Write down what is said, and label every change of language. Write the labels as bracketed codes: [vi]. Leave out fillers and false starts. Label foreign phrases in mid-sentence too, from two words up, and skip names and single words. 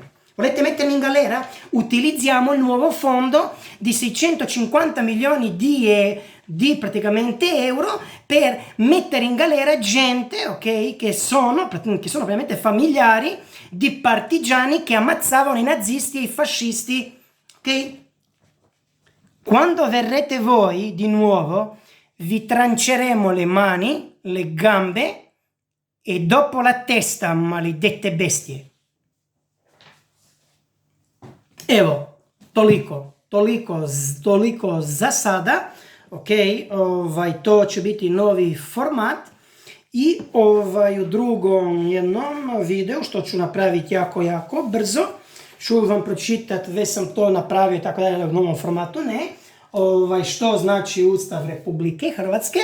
[it] Volete mettermi in galera? Utilizziamo il nuovo fondo di 650 milioni di praticamente euro per mettere in galera gente, che sono ovviamente familiari di partigiani che ammazzavano i nazisti e i fascisti, Quando verrete voi di nuovo, vi tranceremo le mani, le gambe e dopo la testa, maledette bestie. [hr] Evo, toliko za sada, to će biti novi format i u drugom jednom videu, što ću napraviti jako brzo, ću vam pročitati, već sam to napravio tako da u novom formatu, što znači Ustav Republike Hrvatske.